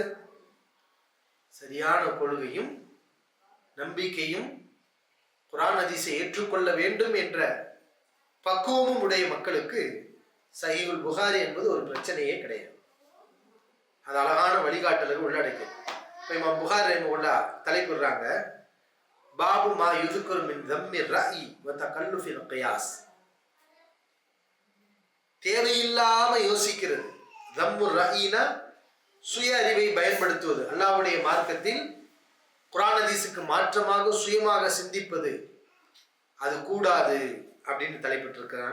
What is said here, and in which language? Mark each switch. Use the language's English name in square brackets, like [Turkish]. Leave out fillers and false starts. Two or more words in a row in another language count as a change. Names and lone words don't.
[Tamil] சரியான கொள்கையும் நம்பிக்கையும் குர்ஆன் ஹதீஸை ஏற்றுக்கொள்ள வேண்டும் என்ற பக்குவமும் உடைய மக்களுக்கு சஹீஹுல் புகாரி என்பது ஒரு பிரச்சனையே கிடையாது. அது அழகான வழிகாட்டலுக்கு உள்ளடக்கியது. இப்போ இமாம் புகாரி ரஹிமஹுல்லாஹ் தலைப்பிடுறாங்க, [Arabic] باب ما يذكر من ذم الرأي وتكلف القياس. [Tamil] தேவையில்லாம யோசிக்கிறது. [Arabic] ذم الرأي [Tamil] சுய அறிவை பயன்படுத்துவது, அல்லாஹ்வுடைய மார்க்கத்தில் குர்ஆன் ஹதீஸுக்கு மாற்றமாக சுயமாக சிந்திப்பது, அது கூடாது அப்படின்னு தலைப்பிட்டு இருக்கிறாங்க.